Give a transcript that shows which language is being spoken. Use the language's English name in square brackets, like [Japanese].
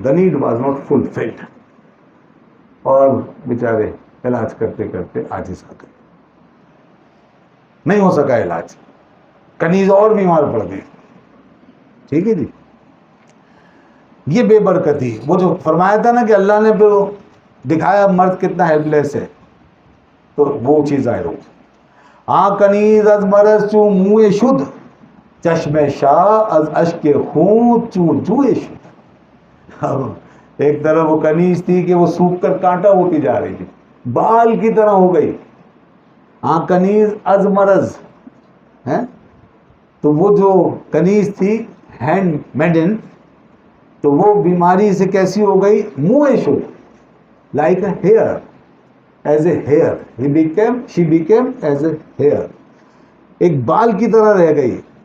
[English] the need was not fulfilled، [Urdu] اور بیچارے علاج کرتے کرتے عاجز آ گئے، نہیں ہو سکا علاج، کنیز اور بیمار پڑ گئی. ٹھیک ہے جی. یہ بے برکتی، وہ جو فرمایا تھا نا کہ اللہ نے پھر دکھایا مرد کتنا ہیلپ لیس ہے، تو وہ چیز ظاہر ہو. [Persian] کنیز از مرض چو منہ شد، چشم شاہ از اشک خون چو جوئے شد. [Urdu] ایک طرف وہ کنیز تھی کہ وہ سوکھ کر کانٹا ہوتی جا رہی تھی، بال کی طرح ہو گئی. [Persian] کنیز از مرض [Urdu] ہے، تو وہ جو کنیز تھی [English] handmaiden, [Urdu] تو وہ بیماری سے کیسی ہو گئی؟ منہ شد، [English] like a hare, as a hare, [Urdu] she became as a hair, ایک بال کی طرح رہ گئی.